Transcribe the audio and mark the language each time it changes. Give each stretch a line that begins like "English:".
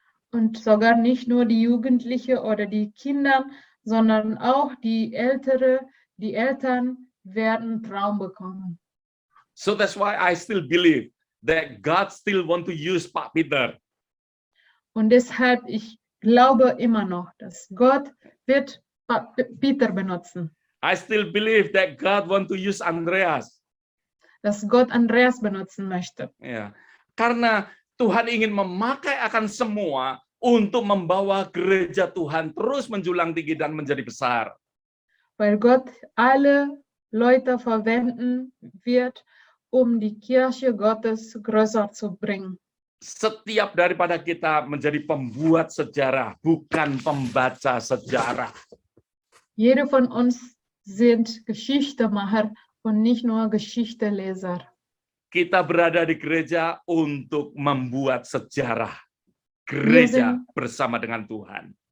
German: Und sogar nicht nur die Jugendliche oder die Kinder, sondern auch die Eltern werden Traum bekommen.
English: So that's why I still believe that God still want to use Pak Peter.
German: Und deshalb, ich glaube immer noch, dass Gott wird Peter benutzen.
English: I still believe that God want to use Andreas.
German: dass Gott Andreas benutzen möchte.
Indonesian: Ya, karena Tuhan ingin memakai akan semua untuk membawa gereja Tuhan terus menjulang tinggi dan menjadi besar.
German: Weil Gott alle Leute verwenden wird, die Kirche Gottes größer zu bringen.
Indonesian: Setiap daripada kita menjadi pembuat sejarah, bukan pembaca sejarah.
German: Jede von uns sind Geschichtemacher und nicht nur Geschichteleser.
Indonesian: Kita berada di gereja untuk membuat sejarah. Gereja bersama dengan Tuhan.